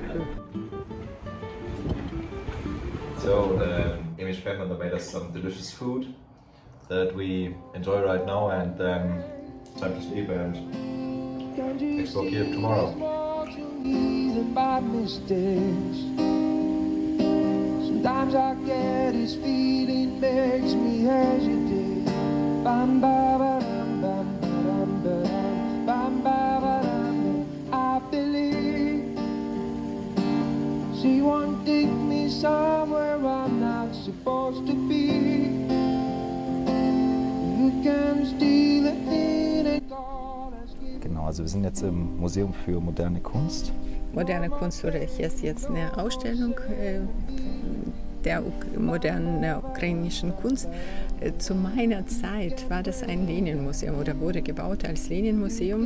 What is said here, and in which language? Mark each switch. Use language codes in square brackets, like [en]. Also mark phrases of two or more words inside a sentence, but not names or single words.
[en] So, Emil Speckmann made us some delicious food that we enjoy right now, and then time to sleep and explore Kiev tomorrow. Sometimes I get this feeling makes me hesitate. Bam, ba, ba, dam, bam, ba, dam, ba, dam, bam, ba, ba, dam. I believe she won't take me somewhere I'm not supposed to be. You can steal it in a call. [de] Genau, also wir sind jetzt im Museum für moderne Kunst. Moderne Kunst, oder hier ist jetzt eine Ausstellung der modernen ukrainischen Kunst. Zu meiner Zeit war das ein Lenin-Museum oder wurde gebaut als Lenin-Museum.